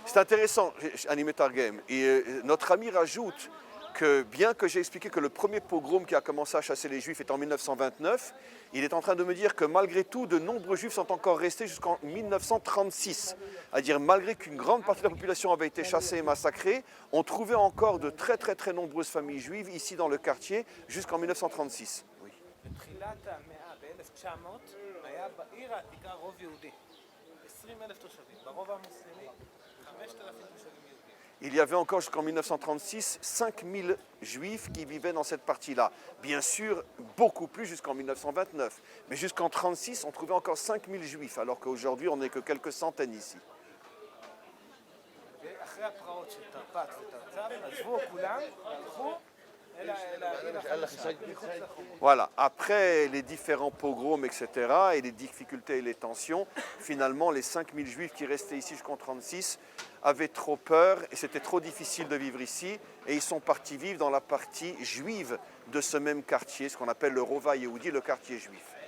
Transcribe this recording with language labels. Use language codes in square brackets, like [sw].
[fr] C'est intéressant, [he] אני מתרגם. [fr] Notre ami rajoute que bien que j'ai expliqué que le premier pogrom qui a commencé à chasser les Juifs est en 1929, il est en train de me dire que malgré tout, de nombreux Juifs sont encore restés jusqu'en 1936. C'est-à-dire, malgré qu'une grande partie de la population avait été chassée et massacrée, on trouvait encore de très nombreuses familles juives ici dans le quartier jusqu'en 1936. Oui. [he] בתחילת המאה, ב-1900, היה בעיר העתיקה רוב יהודי. 20,000 תושבים. ברוב המוסלמי, 5,000 תושבים יהודים. [fr] Il y avait encore jusqu'en 1936 5000 Juifs qui vivaient dans cette partie-là. Bien sûr, beaucoup plus jusqu'en 1929. Mais jusqu'en 1936, on trouvait encore 5000 Juifs, alors qu'aujourd'hui, on n'est que quelques centaines ici. [he] אחרי הפרעות של תרפ"ט ותרצ"ו, עזבו כולם והלכו אל העיר מחוץ לחומות. [fr] Voilà, après les différents pogroms, etc., et les difficultés et les tensions, finalement, les 5000 Juifs qui restaient ici jusqu'en 1936 avaient trop peur et c'était trop difficile de vivre ici, et ils sont partis vivre dans la partie juive de ce même quartier, ce qu'on appelle le Rova Yehoudi, le quartier juif.